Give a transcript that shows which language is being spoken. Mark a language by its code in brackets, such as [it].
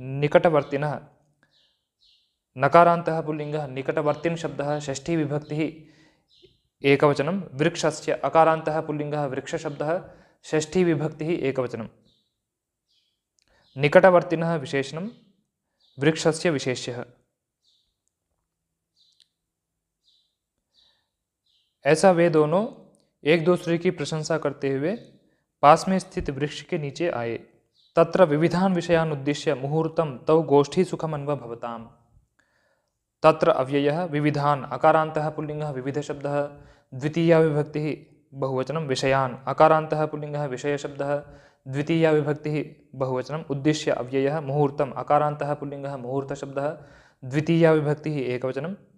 [sa] निकटवर्तिनः नकारान्तः पुल्लिङ्गः निकटवर्तिन् शब्दः षष्ठी विभक्तिः एकवचनं। वृक्षस्य अकारान्तः पुल्लिङ्गः वृक्षशब्दः षष्ठी विभक्तिः एकवचनं। निकटवर्तिनः विशेषणं वृक्षस्य विशेष्यः। [hi] ऐसा वे दोनों एक दूसरे की प्रशंसा करते हुए पास में स्थित वृक्ष के नीचे आए। [sa] तत्र विविधान विषयान उद्दिश्य मुहूर्तम तौ गोष्ठी सुखमन्वभवताम्। तत्र अव्ययः विविधान अकारान्तः पुल्लिङ्गः विविधशब्दः द्वितीया विभक्तिः बहुवचनं। विषयान् अकारान्तः पुल्लिङ्गः विषयशब्दः द्वितीया विभक्तिः बहुवचनम्। उद्दिश्य अव्ययः मुहूर्तम् अकारान्तः पुल्लिङ्गः मुहूर्तशब्दः द्वितीया विभक्तिः एकवचनं।